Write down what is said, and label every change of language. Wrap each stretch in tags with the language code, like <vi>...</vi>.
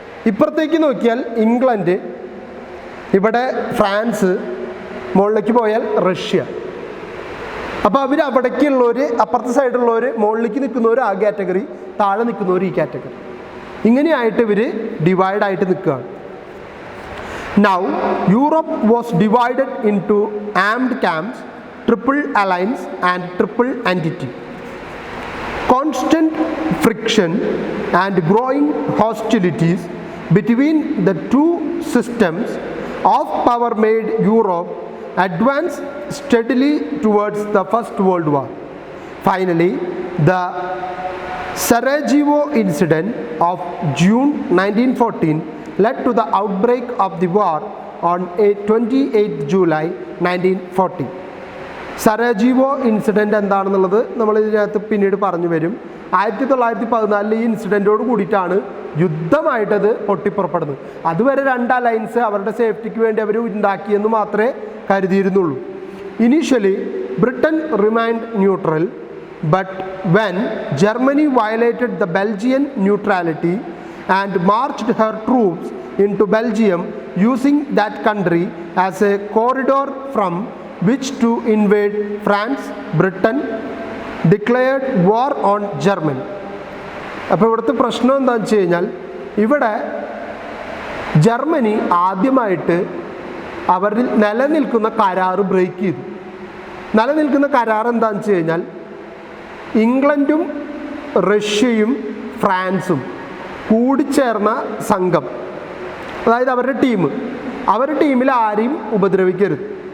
<ml>ഇപ്പുറത്തേക്ക് നോക്കിയാൽ ഇംഗ്ലണ്ട്, ഇവിടെ ഫ്രാൻസ്, മുകളിലേക്ക് പോയാൽ റഷ്യ. അപ്പോൾ അവർ അവിടേക്കുള്ളവർ, അപ്പുറത്തെ സൈഡിലുള്ളവർ, മുകളിലേക്ക് നിൽക്കുന്നവർ ആ കാറ്റഗറി, താഴെ നിൽക്കുന്നവർ ഈ കാറ്റഗറി. ഇങ്ങനെയായിട്ട് ഇവർ ഡിവൈഡായിട്ട് നിൽക്കുകയാണ്.</ml> <en>Now, Europe was divided into armed camps, triple alliance and triple entity. Constant friction and growing hostilities between the two systems of power made Europe advance steadily towards the First World War. Finally, the Sarajevo incident of June 1914 led to the outbreak of the war on 28 July 1940.</en> <ml>സരാജീവോ incident എന്താണെന്നുള്ളത് നമ്മൾ ഇതിനകത്ത് പിന്നീട് പറഞ്ഞു വരും. 1914 ഈ ഇൻസിഡൻറ്റോട് കൂടിയിട്ടാണ് യുദ്ധമായിട്ടത് പൊട്ടിപ്പുറപ്പെടുന്നത്. അതുവരെ രണ്ട് അലയൻസ് അവരുടെ സേഫ്റ്റിക്ക് വേണ്ടി അവർ ഉണ്ടാക്കിയെന്ന് മാത്രമേ കരുതിയിരുന്നുള്ളൂ.</ml> <en>Initially Britain remind neutral, but when Germany violated the Belgian neutrality and marched her troops into Belgium, using that country as a corridor from which to invade France, Britain declared war on Germany.</en> <ml>അപ്പോൾ ഇവിടുത്തെ പ്രശ്നം എന്താണെന്ന് വെച്ച് കഴിഞ്ഞാൽ, ഇവിടെ Germany ആദ്യമായിട്ട് അവരിൽ നിലനിൽക്കുന്ന കരാർ ബ്രേക്ക് ചെയ്തു. നിലനിൽക്കുന്ന കരാർ എന്താണെന്ന് വെച്ച് കഴിഞ്ഞാൽ, ഇംഗ്ലണ്ടും റഷ്യയും ഫ്രാൻസും കൂടിച്ചേർന്ന സംഘം, അതായത് അവരുടെ ടീമിൽ ആരെയും ഉപദ്രവിക്കരുത്.</ml>